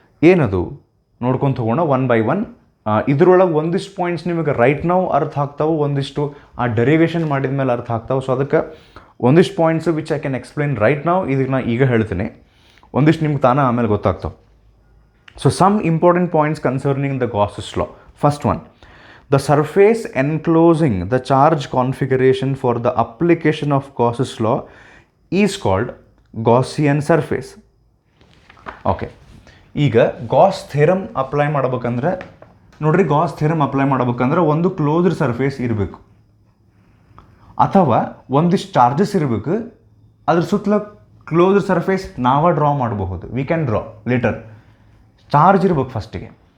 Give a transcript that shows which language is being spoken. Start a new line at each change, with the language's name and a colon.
Kannada: ಏನದು ನೋಡ್ಕೊಂಡು ಹೋಗೋಣ ಒನ್ ಬೈ ಒನ್. ಇದರೊಳಗೆ ಒಂದಿಷ್ಟು ಪಾಯಿಂಟ್ಸ್ ನಿಮಗೆ ರೈಟ್ ನಾವು ಅರ್ಥ ಆಗ್ತಾವೆ, ಒಂದಿಷ್ಟು ಆ ಡೆರಿವೇಷನ್ ಮಾಡಿದ ಮೇಲೆ ಅರ್ಥ ಆಗ್ತಾವೆ. ಸೊ ಅದಕ್ಕೆ ಒಂದಿಷ್ಟು points
English: which I can explain right ನಾವು,
Kannada: ಇದಕ್ಕೆ ನಾನು ಈಗ ಹೇಳ್ತೀನಿ. ಒಂದಿಷ್ಟು ನಿಮ್ಗೆ ತಾನೇ ಆಮೇಲೆ ಗೊತ್ತಾಗ್ತಾವೆ.
English: So some important points concerning the Gauss's law. First one, the surface enclosing the charge configuration for the application of Gauss's law is called Gaussian surface.
Kannada: Okay, ಈಗ ಗಾಸ್ ಥಿಯರಮ್ ಅಪ್ಲೈ ಮಾಡ್ಬೇಕಂದ್ರೆ ನೋಡ್ರಿ, ಗಾಸ್ ಥಿಯರಮ್ ಅಪ್ಲೈ ಮಾಡ್ಬೇಕಂದ್ರೆ ಒಂದು closed surface ಇರಬೇಕು ಅಥವಾ ಒಂದಿಷ್ಟು charges ಇರಬೇಕು. ಅದ್ರ ಸುತ್ತಲ ಕ್ಲೋಸ್ಡ್ ಸರ್ಫೇಸ್ ನಾವೇ ಡ್ರಾ ಮಾಡಬಹುದು.
English: We can draw later.
Kannada: Charge ಇರ್ಬೇಕು ಫಸ್ಟಿಗೆ.